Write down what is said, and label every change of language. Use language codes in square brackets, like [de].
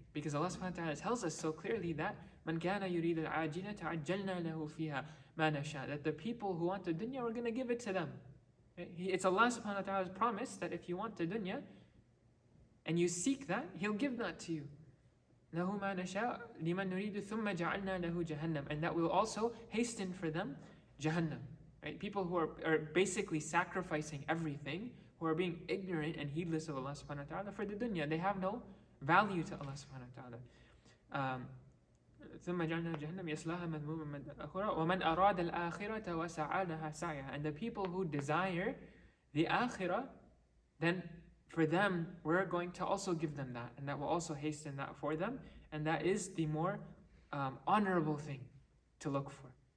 [en] Because Allah subhanahu wa ta'ala tells us so clearly that [ar] مَنْ كَانَ يُرِيدُ الْعَاجِلَةَ عَجَّلْنَا لَهُ فِيهَا مَا نَشَاءُ, [en] that the people who want the dunya, we're going to give it to them. Right? It's Allah subhanahu wa ta'ala's promise that if you want the dunya, and you seek that, He'll give that to you. [ar] لَهُ مَا نَشَاءُ لِمَنْ نُرِيدُ ثُمَّ جَعَلْنَا لَهُ جَهَنَّمْ, [en] and that will also hasten for them Jahannam. Right? People who are basically sacrificing everything, who are being ignorant and heedless of Allah subhanahu wa ta'ala for the dunya. They have no value to Allah subhanahu wa ta'ala. [ar] ثُمَّ جَعَلْنَا جَهَنَّمْ يَصْلَاهَا مَذْمُومًا مَدْحُورًا وَمَنْ أَرَادَ الْآخِرَةَ وَسَعَى لَهَا سَعْيَهَا, [en] and the people who desire the akhirah, then for them, we're going to also give them that, and that will also hasten that for them, and that is the more honorable thing to look for.